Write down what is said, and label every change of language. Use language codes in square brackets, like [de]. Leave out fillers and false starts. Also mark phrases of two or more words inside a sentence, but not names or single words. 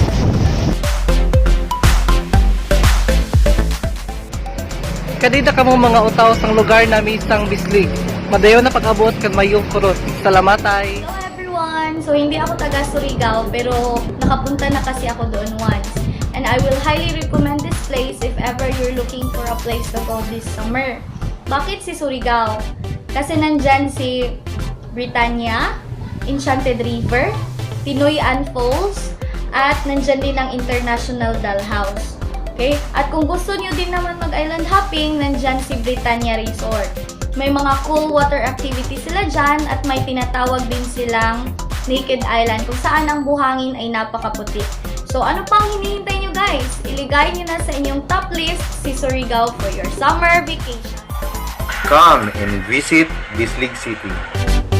[sgd] Kadida ka mo mga utaw sang lugar namin isang Bislig. Madayon na pag-abot kan mayong kurot. Salamat ay. [en] Hello everyone! [tl] So hindi ako taga Surigao pero nakapunta na kasi ako doon once. [en] And I will highly recommend this place if ever you're looking for a place to go this summer. [tl] Bakit si Surigao? Kasi nandyan si Britannia, Enchanted River, Tinoyan Falls, at nandyan din ang International Dalhouse. Okay? At kung gusto nyo din naman mag- [en] island hopping, [tl] nandyan si Britannia Resort. May mga [en] cool water activities [tl] sila dyan at may tinatawag din silang Naked Island kung saan ang buhangin ay napakaputi. So ano pang hinihintay nyo guys? Iligay nyo na sa inyong [en] top list [tl] si Surigao [en] for your summer vacation. Come and visit Bislig City.